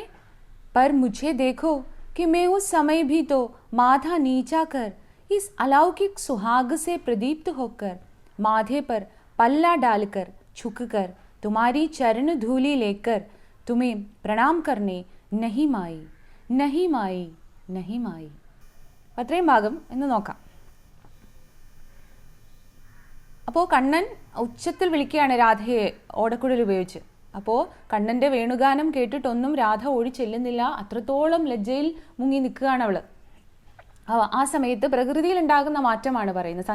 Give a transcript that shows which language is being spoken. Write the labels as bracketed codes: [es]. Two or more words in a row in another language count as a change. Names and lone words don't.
[hi] पर मुझे देखो कि मैं उस समय भी तो माथा नीचा कर इस अलौकिक सुहाग से प्रदीप्त होकर माथे पर पल्ला डालकर झुककर तुम्हारी चरण धूलि लेकर तुम्हें प्रणाम करने नहीं माई, नहीं माई, नहीं माई. [ml] അത്രയും ഭാഗം എന്ന് നോക്കാം. അപ്പോൾ കണ്ണൻ ഉച്ചത്തിൽ വിളിക്കുകയാണ് രാധയെ ഓടക്കുഴൽ ഉപയോഗിച്ച്. അപ്പോൾ കണ്ണൻ്റെ വേണുഗാനം കേട്ടിട്ടൊന്നും രാധ ഓടി ചെല്ലുന്നില്ല. അത്രത്തോളം ലജ്ജയിൽ മുങ്ങി നിൽക്കുകയാണ് അവൾ. ആ സമയത്ത് പ്രകൃതിയിൽ ഉണ്ടാകുന്ന മാറ്റമാണ് പറയുന്നത്.